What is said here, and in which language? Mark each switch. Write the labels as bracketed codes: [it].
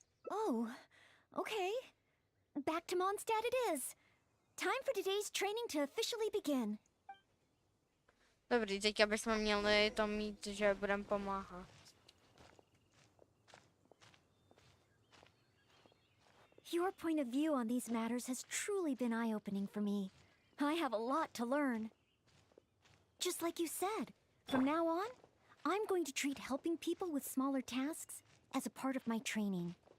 [en] Oh, okay. Back to Mondstadt it is. Time for today's training to officially begin. [cs] Dobrý, teďka bychom měli to mít, že budeme pomáhat. [en] Your point of view on these matters has truly been eye-opening for me. I have a lot to learn. Just like you said, from now on, I'm going to treat helping people with smaller tasks as a part of my training.